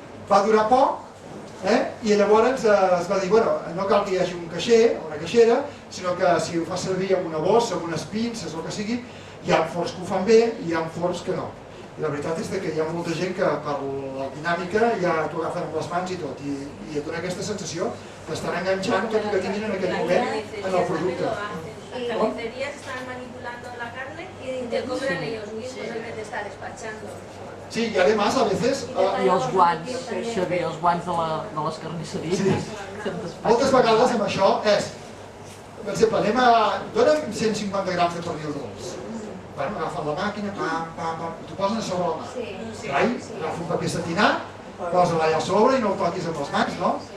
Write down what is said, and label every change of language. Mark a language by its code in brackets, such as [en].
[ca] Va durar poc, i llavors es va dir, bueno, no cal que hi hagi un caixer o una caixera, sinó que si ho fa servir amb una bossa, amb unes pinces o el que sigui, hi ha forns que ho fan bé i hi ha forns que no. I la veritat és que hi ha molta gent que per la dinàmica ja t'ho agafen amb les mans i tot, i et dona aquesta sensació d'estar enganxant tot el que tinguin en aquell moment en el producte. [es] Las carnicerías están manipulando la carne y te cobran ellos mismos en vez de estar despachando. Sí, y además a veces... [ca] I els guants, Xavier, els guants de les carnisseries. Sí. Moltes vegades amb això és, per exemple, dona'm 150 grams de pernil dolç. Bueno, agafen la màquina, i t'ho posen a sobre la mà. Carai, agafa un paper setinat, posa-la allà a sobre i no ho toquis amb les mans, no?